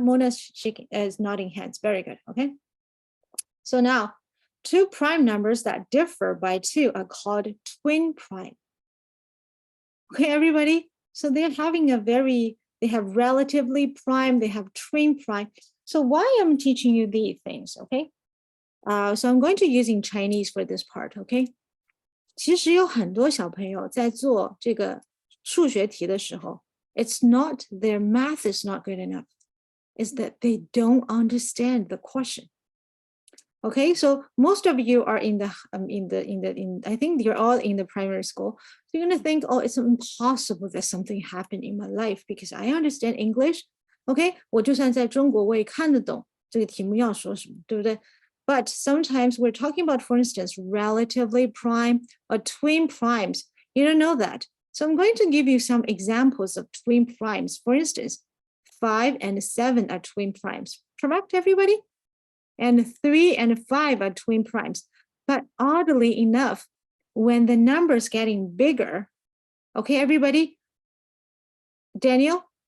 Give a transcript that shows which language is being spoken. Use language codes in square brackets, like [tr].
[en] Mona's shaking, is nodding heads. Very good. Okay. So now, two prime numbers that differ by 2 are called twin prime. Okay, everybody. So they're having they have relatively prime, they have twin prime. So why I'm teaching you these things, okay? So I'm going to using Chinese for this part, okay? [zh] 其实有很多小朋友在做这个数学题的时候 [en] it's not their math is not good enough. It's that they don't understand the question. Okay, so most of you are in I think you're all in the primary school. So you're gonna think, oh, it's impossible that something happened in my life because I understand English. [zh] Okay, 我就算在中国我也看得懂这个题目要说什么，对不对？ [en] But sometimes we're talking about, for instance, relatively prime or twin primes. You don't know that. So I'm going to give you some examples of twin primes. For instance, 5 and 7 are twin primes. Correct, everybody? And 3 and 5 are twin primes. But oddly enough, when the number's getting bigger, okay, everybody? Daniel?